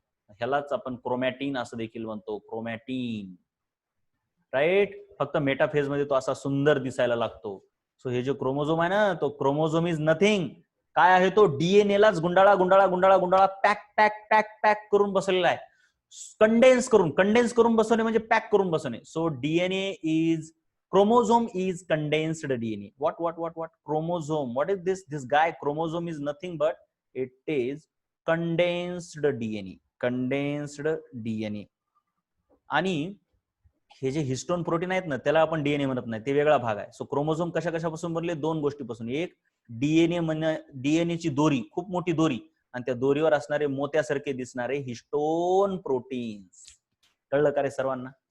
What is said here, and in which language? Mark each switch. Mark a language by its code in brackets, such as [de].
[mr] ह्यालाच आपण क्रोमॅटिन असं देखील म्हणतो, क्रोमॅटिन. राईट. फक्त मेटाफेज मध्ये तो असा सुंदर दिसायला लागतो. सो हे जो क्रोमोझोम आहे ना, तो क्रोमोझोम [en] Is nothing. [mr] काय आहे तो? डीएनए लाच गुंडाळा गुंडाळा गुंडाळा गुंडाळा पॅक पॅक पॅक पॅक करून बसलेला आहे. कंडेन्स करून बसवणे म्हणजे पॅक करून बसवणे. [en] So DNA is, chromosome is condensed DNA. What chromosome? What is this guy? Chromosome is nothing but it is condensed DNA. Condensed DNA. [mr] आणि हे जे हिस्टोन प्रोटीन आहेत ना, त्याला आपण डीएनए म्हणत नाही, ते वेगळा भाग आहे. सो क्रोमोझोम कशापासून बनले? दोन गोष्टीपासून. एक डीएनए ची दोरी, खूप मोठी दोरी, आणि त्या दोरीवर असणारे मोत्यासारखे दिसणारे हिस्टोन प्रोटीन्स. कळलं का रे सर्वांना?